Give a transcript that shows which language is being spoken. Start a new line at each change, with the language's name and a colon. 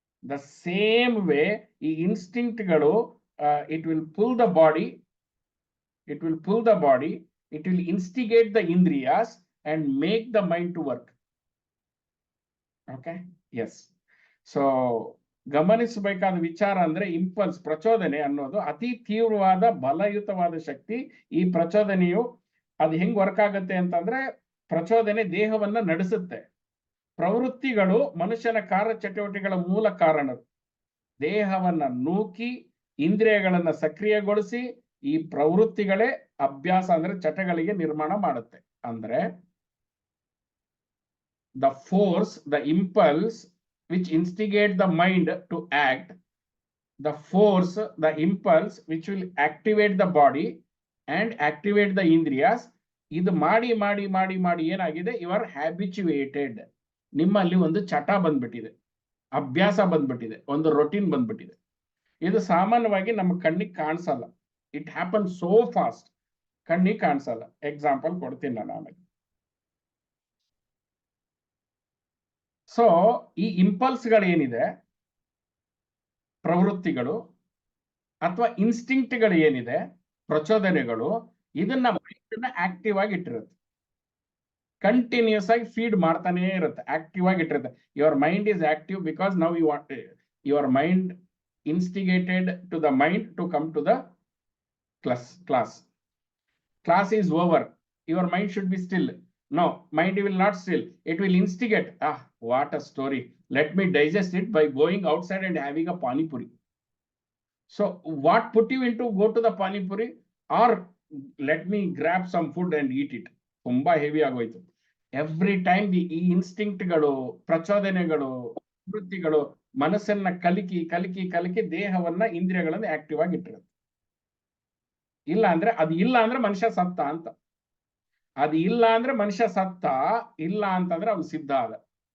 English: The same way ಈ ಇನ್ಸ್ಟಿಂಕ್ಟ್ಗಳು, it will pull the body, it will instigate the indriyas and make the mind to work. Okay, yes.
Kannada: So ಗಮನಿಸಬೇಕಾದ ವಿಚಾರ ಅಂದ್ರೆ impulse, ಪ್ರಚೋದನೆ ಅನ್ನೋದು ಅತಿ ತೀವ್ರವಾದ ಬಲಯುತವಾದ ಶಕ್ತಿ. ಈ ಪ್ರಚೋದನೆಯು ಅದು ಹೆಂಗ್ ವರ್ಕ್ ಆಗುತ್ತೆ ಅಂತಂದ್ರೆ, ಪ್ರಚೋದನೆ ದೇಹವನ್ನ ನಡೆಸುತ್ತೆ. ಪ್ರವೃತ್ತಿಗಳು ಮನುಷ್ಯನ ಕಾರ್ಯಚಟುವಟಿಕೆಗಳ ಮೂಲ ಕಾರಣ. ದೇಹವನ್ನ ನೂಕಿ ಇಂದ್ರಿಯಗಳನ್ನ ಸಕ್ರಿಯಗೊಳಿಸಿ ಈ ಪ್ರವೃತ್ತಿಗಳೇ ಅಭ್ಯಾಸ ಅಂದ್ರೆ ಚಟಗಳಿಗೆ ನಿರ್ಮಾಣ ಮಾಡುತ್ತೆ.
English: ಅಂದ್ರೆ the force, the impulse which instigate the mind to act, the force, the impulse which will activate the body and activate the indriyas,
Kannada: ಇದು ಮಾಡಿ ಮಾಡಿ ಮಾಡಿ ಮಾಡಿ ಏನಾಗಿದೆ,
English: You are habituated.
Kannada: ನಿಮ್ಮಲ್ಲಿ ಒಂದು ಚಟ ಬಂದ್ಬಿಟ್ಟಿದೆ, ಅಭ್ಯಾಸ ಬಂದ್ಬಿಟ್ಟಿದೆ, ಒಂದು ರೊಟೀನ್ ಬಂದ್ಬಿಟ್ಟಿದೆ. ಇದು ಸಾಮಾನ್ಯವಾಗಿ ನಮ್ಮ ಕಣ್ಣಿಗೆ ಕಾಣಿಸಲ್ಲ.
English: it happen so fast,
Kannada: ಕಣ್ಣಿಗೆ ಕಾಣಿಸಲ್ಲ. ಎಕ್ಸಾಂಪಲ್ ಕೊಡ್ತೀನಿ ನಾನು ಆಮೇಲೆ. ಸೊ ಈ ಇಂಪಲ್ಸ್ಗಳು ಏನಿದೆ, ಪ್ರವೃತ್ತಿಗಳು ಅಥವಾ ಇನ್ಸ್ಟಿಂಕ್ಟ್ಗಳು ಏನಿದೆ, ಪ್ರಚೋದನೆಗಳು, ಇದನ್ನ ಮೈಂಡ್ ಆಕ್ಟಿವ್ ಆಗಿ ಇಟ್ಟಿರುತ್ತೆ. ಕಂಟಿನ್ಯೂಸ್ ಆಗಿ ಫೀಡ್ ಮಾಡ್ತಾನೆ ಇರುತ್ತೆ, ಆಕ್ಟಿವ್ ಆಗಿ ಇಟ್ಟಿರುತ್ತೆ.
English: Your mind is active because now you want your mind instigated to the mind to come to the class is over, your mind should be still. No, mind will not still, it will instigate. What a story, let me digest it by going outside and having a pani puri. So what put you into go to the pani puri, or let me grab some food and eat it?
Kannada: ತುಂಬಾ heavy ಆಗೋಯ್ತು. Every time ಈ ಇನ್ಸ್ಟಿಂಕ್ಟ್ಗಳು, ಪ್ರಚೋದನೆಗಳು, ವೃತ್ತಿಗಳು ಮನಸ್ಸನ್ನ ಕಲಿಕಿ ಕಲಿಕಿ ಕಲಿಕಿ ದೇಹವನ್ನ, ಇಂದ್ರಿಯಗಳನ್ನ active ಆಗಿ ಇಟ್ಟಿರುತ್ತೆ. ಇಲ್ಲ ಅಂದ್ರೆ ಅದು ಇಲ್ಲ ಅಂದ್ರೆ ಮನುಷ್ಯ ಸತ್ತ ಅಂತ. ಅದು ಇಲ್ಲ ಅಂದ್ರೆ ಮನುಷ್ಯ ಸತ್ತ, ಇಲ್ಲ ಅಂತಂದ್ರೆ ಅವ್ನು ಸಿದ್ಧ ಆದ.